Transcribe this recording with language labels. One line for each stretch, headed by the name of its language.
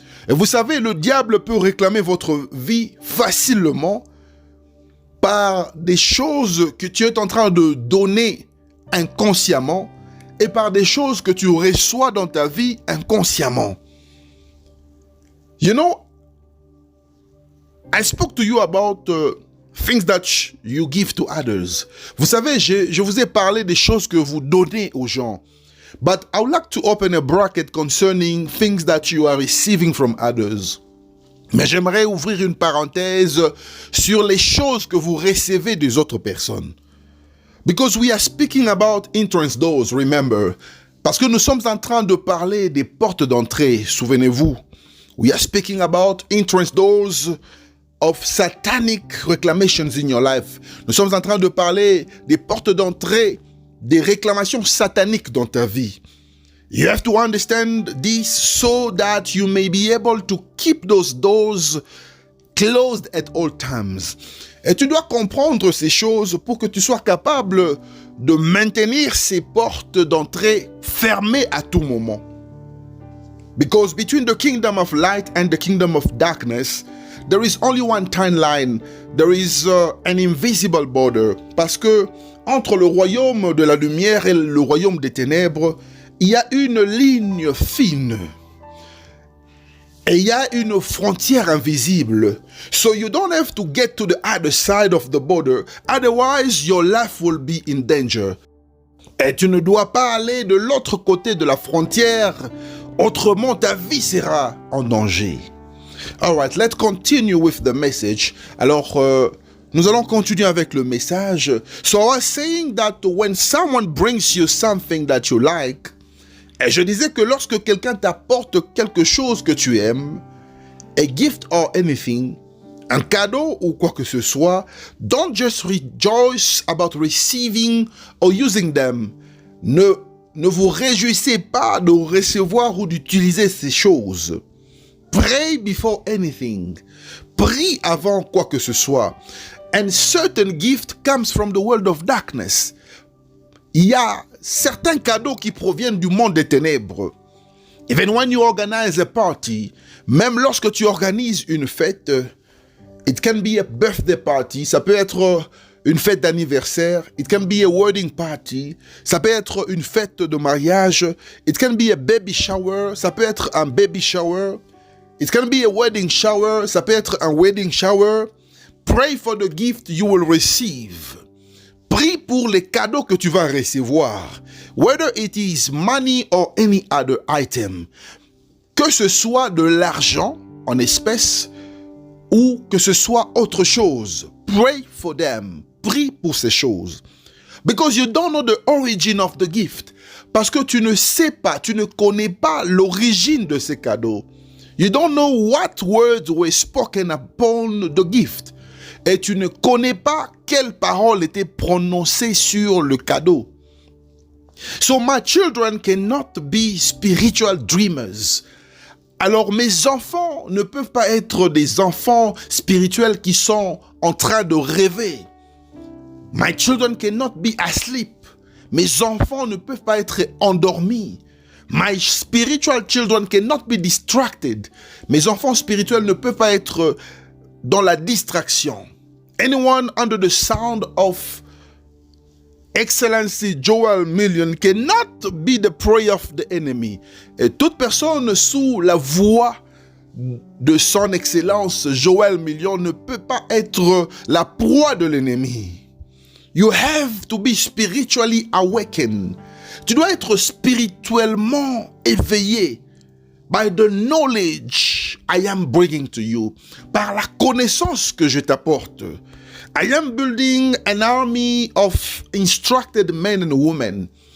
French: Et vous savez, le diable peut réclamer votre vie facilement par des choses que tu es en train de donner inconsciemment et par des choses que tu reçois dans ta vie inconsciemment.
English: You know, I spoke to you about things that you give to others.
French: Vous savez, je vous ai parlé des choses que vous donnez aux gens.
English: But I would like to open a bracket concerning things that you are receiving from others.
French: Mais j'aimerais ouvrir une parenthèse sur les choses que vous recevez des autres personnes.
English: Because we are speaking about entrance doors, remember.
French: Parce que nous sommes en train de parler des portes d'entrée, souvenez-vous.
English: We are speaking about entrance doors of satanic reclamations in your life.
French: Nous sommes en train de parler des portes d'entrée, des réclamations sataniques dans ta vie.
English: You have to understand this so that you may be able to keep those doors closed at all times.
French: Et tu dois comprendre ces choses pour que tu sois capable de maintenir ces portes d'entrée fermées à tout moment.
English: Because between the kingdom of light and the kingdom of darkness, there is only one timeline. There is an invisible border.
French: Parce que entre le royaume de la lumière et le royaume des ténèbres, il y a une ligne fine. Et il y a une frontière invisible.
English: So you don't have to get to the other side of the border. Otherwise, your life will be in danger.
French: Et tu ne dois pas aller de l'autre côté de la frontière. Autrement, ta vie sera en danger.
English: All right, let's continue with the message.
French: Alors, nous allons continuer avec le message.
English: So I was saying that when someone brings you something that you like,
French: et je disais que lorsque quelqu'un t'apporte quelque chose que tu aimes,
English: a gift or anything,
French: un cadeau ou quoi que ce soit,
English: don't just rejoice about receiving or using them.
French: Ne vous réjouissez pas de recevoir ou d'utiliser ces choses.
English: Pray before anything.
French: Prie avant quoi que ce soit.
English: And certain gift comes from the world of darkness.
French: Il y a certains cadeaux qui proviennent du monde des ténèbres.
English: Even when you organize a party,
French: même lorsque tu organises une fête,
English: it can be a birthday party,
French: ça peut être une fête d'anniversaire,
English: it can be a wedding party,
French: ça peut être une fête de mariage,
English: it can be a baby shower,
French: ça peut être un baby shower,
English: it can be a wedding shower,
French: ça peut être un wedding shower.
English: Pray for the gift you will receive.
French: Prie pour les cadeaux que tu vas recevoir.
English: Whether it is money or any other item.
French: Que ce soit de l'argent en espèces ou que ce soit autre chose.
English: Pray for them.
French: Prie pour ces choses.
English: Because you don't know the origin of the gift.
French: Parce que tu ne sais pas, tu ne connais pas l'origine de ces cadeaux.
English: You don't know what words were spoken upon the gift.
French: Et tu ne connais pas quelles paroles étaient prononcées sur le cadeau.
English: So my children cannot be spiritual dreamers.
French: Alors mes enfants ne peuvent pas être des enfants spirituels qui sont en train de rêver.
English: My children cannot be asleep.
French: Mes enfants ne peuvent pas être endormis.
English: My spiritual children cannot be distracted.
French: Mes enfants spirituels ne peuvent pas être dans la distraction.
English: Anyone under the sound of Excellency Joel Million cannot be the prey of the enemy.
French: Et toute personne sous la voix de son excellence Joel Million ne peut pas être la proie de l'ennemi.
English: You have to be spiritually awakened.
French: Tu dois être spirituellement éveillé
English: by the knowledge I am bringing to you.
French: Par la connaissance que je t'apporte.
English: I am building an army of instructed men and women.